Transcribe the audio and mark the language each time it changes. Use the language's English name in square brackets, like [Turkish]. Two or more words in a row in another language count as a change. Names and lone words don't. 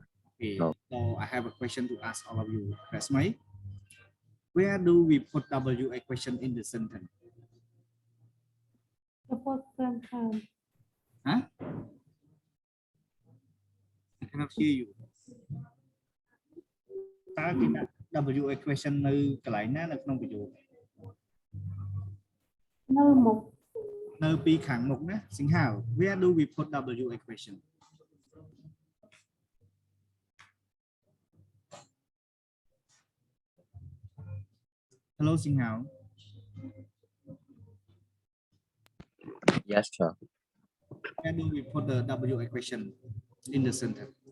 [English] Okay. No. So I have a question to ask all of you. That's my. Where do we put W equation in the sentence? The first sentence. Huh? I cannot hear you. [Khmer] តើគេដាក់ [English] W equation [Khmer] នៅកន្លែងណានៅក្នុងប្រយោគ នៅមុខ នៅពីខាងមុខណាសិង្ហៅ [English] Where do we put W equation? Hello, Sing Hao. Yes, sir. Where do we put the W equation in the sentence?